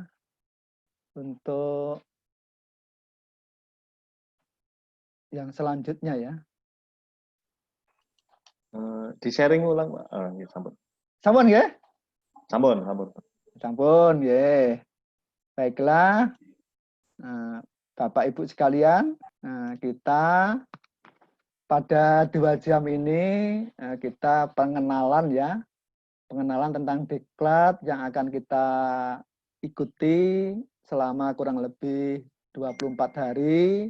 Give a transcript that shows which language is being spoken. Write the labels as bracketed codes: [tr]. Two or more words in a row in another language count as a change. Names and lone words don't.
[id] Untuk yang selanjutnya ya. Di sharing ulang, Pak. Ya, sampai. [jv] Sampun nggih? Sampun, sampun. Sampun nggih. [id] Baiklah. Bapak Ibu sekalian, kita pada 2 jam ini kita pengenalan ya, pengenalan tentang diklat yang akan kita ikuti selama kurang lebih 24 hari.